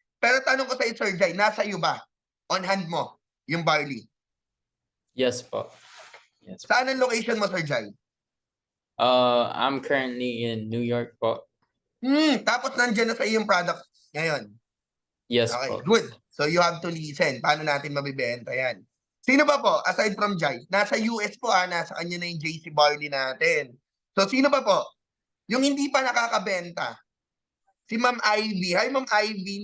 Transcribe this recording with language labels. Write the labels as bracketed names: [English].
[Filipino] Pero tanong ko sa iyo, Sir Jai, nasa iyo ba? [English] On hand [Filipino] mo, yung barley. [English] Yes po. Yes po. [Filipino] Saan ang location mo, Sir Jai? [English] I'm currently in New York po. [Filipino] Tapos nandiyan na sa iyo yung product ngayon. [English] Yes Okay, [Filipino] po. [English] good. So you have to listen. [Filipino] Paano natin mabibenta yan? Sino ba po, aside from Jai? Nasa US po, nasa kanya na yung JC Barley natin. So sino ba po? Yung hindi pa nakakabenta. Si Ma'am Ivy. Hi, Ma'am Ivy.